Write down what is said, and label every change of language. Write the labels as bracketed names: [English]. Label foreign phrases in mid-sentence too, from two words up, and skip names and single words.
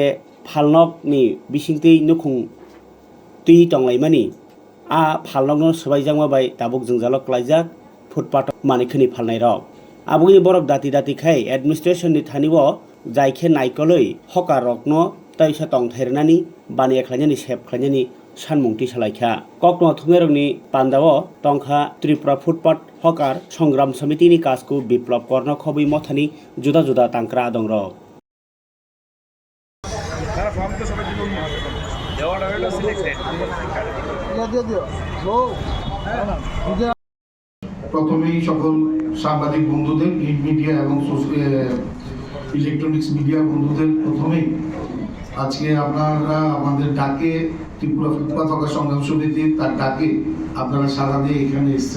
[Kok Borok] फालनक नि बिसिंतै नखुं ति टंलायमानि आ फालनकनो सबायजांमा बाय दाबुक जोंजालक खलायजाक फुटपाथ मानिखनि फालनाय रक आबुनि बरक दाति दाति खाय एडमिनिस्ट्रेशन नि थानिबो जायखे नायकलै हकार रकनो ताइसा टं थेरनानि बानिया खलायनानि सेब खलायनानि सानमुंथि सालायखा कक्टमा थुमेरनि पान्दाव टंखा त्रिपुरा फुटपाथ हकार संग्राम समितिनि काजखौ बिप्लब कर्ण खबै मथानि जुदा जुदा तांक्रा दं र [Bangla] প্রথমেই সকল সাংবাদিক বন্ধুদের [English] print media [Bangla] এবং [English] electronics media [Bangla] বন্ধুদের প্রথমেই আজকে আপনারা আমাদের ডাকে ত্রিপুরা ফুটপাথ হকার সংগ্রাম সমিতি তার ডাকে আপনারা সাড়া দিয়ে এখানে এসেছেন।